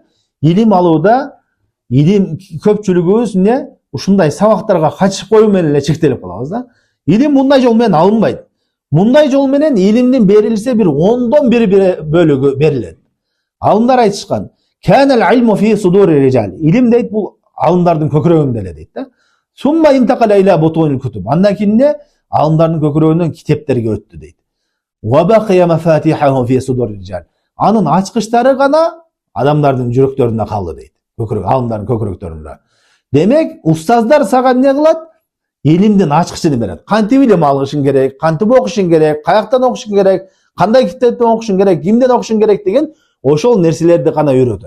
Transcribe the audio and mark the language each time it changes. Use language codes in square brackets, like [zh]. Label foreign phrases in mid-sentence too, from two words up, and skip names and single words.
[ky] Илим алууда илим көпчүлүгүбүз эмне ушундай сабактарга катышып коюу менен эле чектелип калабыз да. Илим мындай жол менен алынбайт. Мындай жол менен илимдин берилсе бир 1/10 бөлүгү берилет. [ar] Алымдар айтышкан: "كان العلم في صدور الرجال." [ky] Илим дейт бул алымдардын көкүрөгүндө эле дейт да. [ar] "ثم انتقل إلى بطون الكتب." [ky] Андан кийин алымдардын көкүрөгүнөн китептерге өттү дейт. [ar] "وبقيت مفاتيحه في صدور الرجال." [ky] Анын ачкычтары гана адамдардын жүрөктөрүндө калды дейт. Алымдардын көкүрөктөрүндө. Демек, устаздар сага эмне кылат? Илимдин ачкычын берет. Кантип илим алышың керек, кантип окушуң керек, каяктан окушуң керек, кандай китептен окушуң керек, кимден окушуң керек деген ошол нерселерди гана үйрөтөт.